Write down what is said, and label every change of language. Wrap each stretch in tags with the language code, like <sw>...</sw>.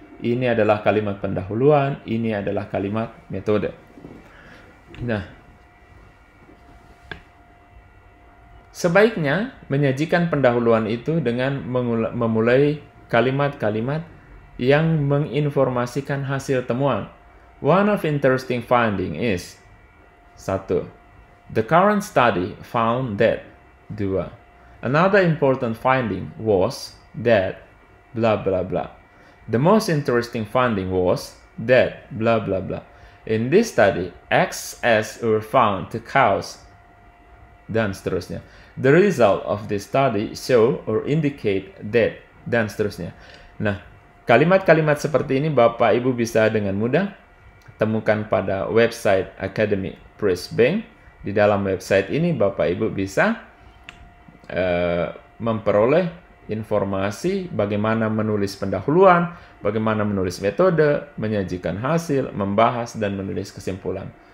<id>Ini adalah kalimat pendahuluan, ini adalah kalimat metode. Nah, sebaiknya menyajikan pendahuluan itu dengan memulai kalimat-kalimat yang menginformasikan hasil temuan.</id> <en>One of interesting finding is 1. The current study found that 2. Another important finding was that blah blah blah. The most interesting finding was that blah blah blah. In this study, XS were found to cause</en> <id>dan seterusnya.</id> <en>The result of this study show or indicate that</en> <id>dan seterusnya. Nah, kalimat-kalimat seperti ini Bapak Ibu bisa dengan mudah temukan pada website Academic Press Bank. Di dalam website ini Bapak Ibu bisa memperoleh informasi bagaimana menulis pendahuluan, bagaimana menulis metode, menyajikan hasil, membahas, dan menulis kesimpulan.</id>